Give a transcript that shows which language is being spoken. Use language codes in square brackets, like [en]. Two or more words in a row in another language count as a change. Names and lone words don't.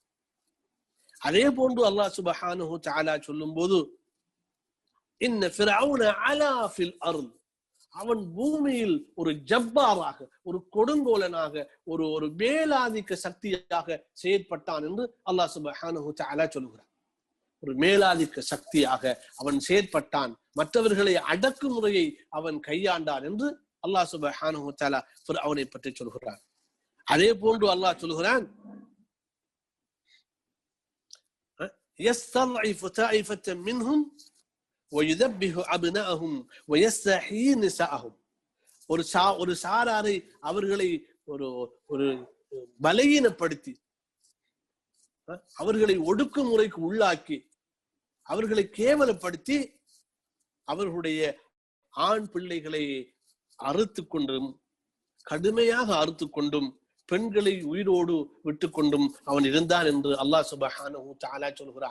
[ta] அதே போன்று [ar] الله سبحانه وتعالى [ta] சொல்லும் போது [ar] إن فرعون علا في الأرض, [ta] அவன் பூமியில் ஒரு ஜப்பாராக, ஒரு கொடுங்கோலனாக, ஒரு மேலாதிக்க சக்தியாக செயற்பட்டான் என்று [ar] الله سبحانه وتعالى [ta] சொல்கிறான். ஒரு மேலாதிக்க சக்தியாக அவன் செயற்பட்டான், மற்றவர்களை அடக்குமுறையை அவன் கையாண்டான் என்று [ar] الله سبحانه وتعالى [ta] ஃபிரௌனை பற்றி சொல்கிறான். அதே போன்று அல்லாஹ் சொல்கிறான், [ar] يستضعف طائفة منهم ويذبح أبناءهم ويستحيي نساءهم, [ta] ஒரு சாராரை அவர்களை ஒரு பலகீனப்படுத்தி அவர்களை ஒடுக்குமுறைக்கு உள்ளாக்கி அவர்களை கேவலப்படுத்தி அவர்களுடைய ஆண் பிள்ளைகளை அறுத்து கொண்டும் கடுமையாக அறுத்து கொண்டும் பெண்களை உயிரோடு விட்டு கொண்டும் அவன் இருந்தான் என்று [ar] الله سبحانه وتعالى [ta] சொல்கிறான்.